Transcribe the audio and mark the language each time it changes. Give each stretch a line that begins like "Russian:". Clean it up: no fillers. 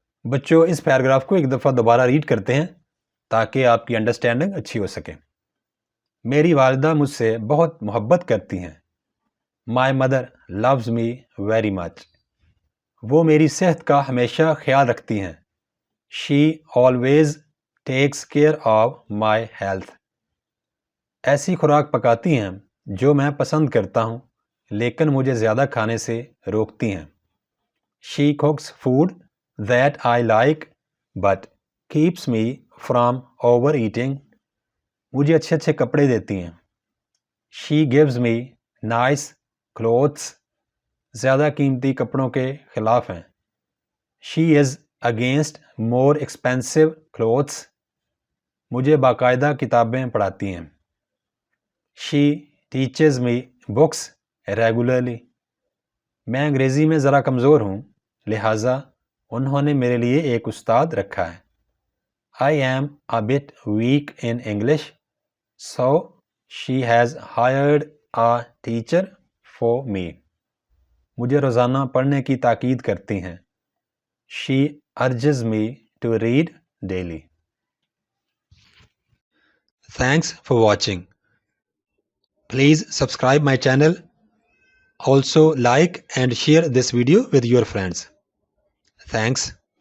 Urdu: بچوں، اس پیراگراف کو ایک دفعہ دوبارہ ریڈ کرتے ہیں تاکہ آپ کی انڈرسٹینڈنگ اچھی ہو سکے. میری والدہ مجھ سے بہت محبت کرتی ہیں.
English: My mother loves me very much.
Urdu: وہ میری صحت کا ہمیشہ خیال رکھتی ہیں.
English: She always takes care of my health.
Urdu: ایسی خوراک پکاتی ہیں جو میں پسند کرتا ہوں لیکن مجھے زیادہ کھانے سے روکتی ہیں.
English: She cooks food that I like but keeps me from overeating.
Urdu: مجھے اچھے اچھے کپڑے دیتی ہیں.
English: She gives me nice clothes.
Urdu: زیادہ قیمتی کپڑوں کے خلاف ہیں.
English: She is against more expensive clothes.
Urdu: مجھے باقاعدہ کتابیں پڑھاتی ہیں.
English: She teaches me books regularly.
Urdu: میں انگریزی میں ذرا کمزور ہوں لہٰذا انہوں نے میرے لیے ایک استاد رکھا ہے.
English: I am a bit weak in English, so she has hired a teacher for me.
Urdu: مجھے روزانہ پڑھنے کی تاکید کرتی ہیں.
English: She urges me to read daily. Thanks for watching. Please subscribe my channel. Also like and share this video with your friends. Thanks.